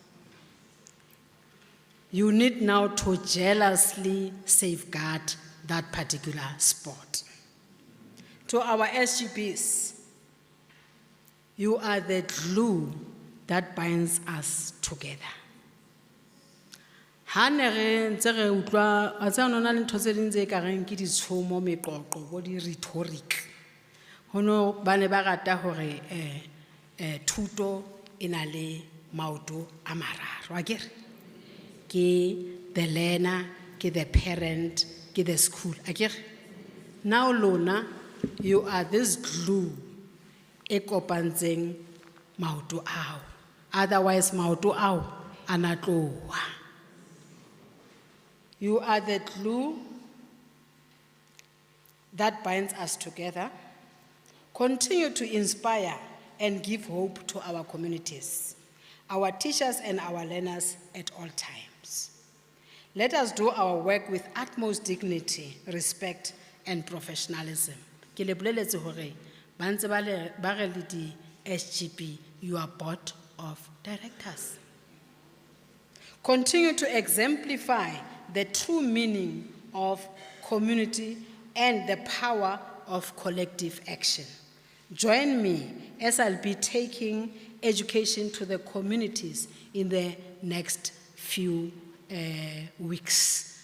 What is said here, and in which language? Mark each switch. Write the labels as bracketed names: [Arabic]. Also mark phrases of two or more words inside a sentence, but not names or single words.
[English] You need now to jealously safeguard that particular spot. To our SGBs, you are the glue that binds us together. Rhetoric, [Southern Sotho] hono bane ba rata hore thuto ena le maoto a mararo akere ke [English] the learner, [Southern Sotho] ke [English] the parent, [Southern Sotho] ke [English] the school [Southern Sotho] akere. Now lona, [English] you are this glue [Southern Sotho] e kopantseng maoto ao, otherwise maoto ao anatloa. [English] You are the glue that binds us together. Continue to inspire and give hope to our communities, our teachers and our learners at all times. Let us do our work with utmost dignity, respect, and professionalism. [Southern Sotho] Ke le boleletse hore ba ntse ba re le di SGB, [English] you are board of directors. Continue to exemplify the true meaning of community and the power of collective action. Join me as I'll be taking education to the communities in the next few weeks.